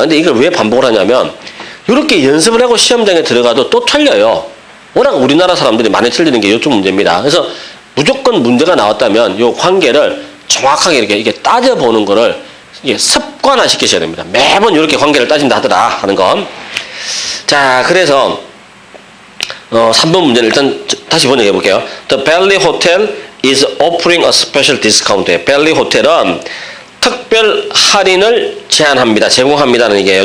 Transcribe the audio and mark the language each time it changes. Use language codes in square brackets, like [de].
[ko] 근데 이걸 왜 반복을 하냐면 이렇게 연습을 하고 시험장에 들어가도 또 틀려요. 워낙 우리나라 사람들이 많이 틀리는 게 이쪽 문제입니다. 그래서 무조건 문제가 나왔다면 요 관계를 정확하게 이렇게 따져보는 거를 이게 습관화 시키셔야 됩니다. 매번 이렇게 관계를 따진다 하더라 하는 건. 자, 그래서 3번 문제는 일단 다시 번역해 볼게요. [en] The Valley Hotel is offering a special discount. [ko] 벨리 호텔은 특별 할인을 제공합니다는 얘기예요.